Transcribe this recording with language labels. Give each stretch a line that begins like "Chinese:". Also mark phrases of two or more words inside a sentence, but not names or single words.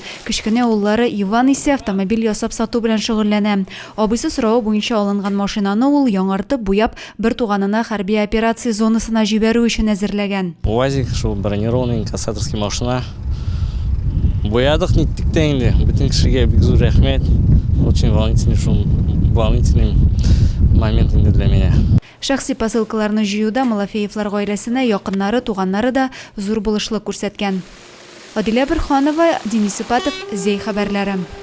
Tatar: Кечкенә уллары Иван исә автомобиль ясап сату белән шөгыльләнә. Абыйсы сорауы буенча алынган машинаны ул яңартып, буяп, бер туганына хәрби операция зонасына җибәрү өчен әзерләгән.
Russian: УАЗик, шул бронированный кассаторский машина.
Tatar: Буядык ниттек тә инде. Бөтен кешегә бик зур рәхмәт.
Russian: Очень волнительный момент инде для меня.
Tatar: Шәхси посылкаларны җыюда Малафеевлар гаиләсенә якыннары, туганнары да зур булышлык күрсәткән. Адилә Бирханова, Денис Ипатов, Зей хәбәрләре.